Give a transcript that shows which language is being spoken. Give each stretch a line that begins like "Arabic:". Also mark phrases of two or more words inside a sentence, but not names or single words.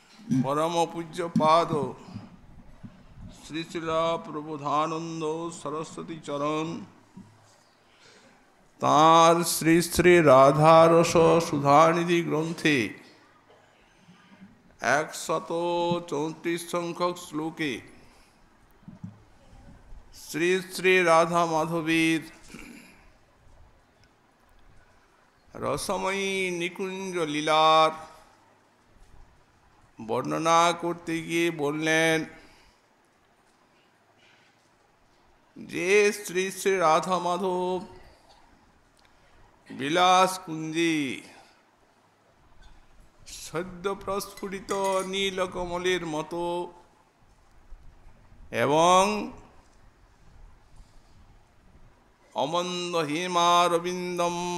Bangla: পরম পূজ্য পাদ শ্রী শিলা প্রবোধানন্দ সরস্বতী চরণ তার শ্রী শ্রী রাধারস সুধানিধি গ্রন্থে 134 সংখ্যক শ্লোকে শ্রী শ্রী রাধা মাধবীর রসময়ী নিকুঞ্জ লীলার বর্ণনা করতে गিয়ে বললেন যে শ্রী শ্রী রাধা মাধব বিলাস কুঞ্জে সদ্য প্রস্ফুটিত নীলকমলের মতো এবং অমন্দ হেমারবিন্দম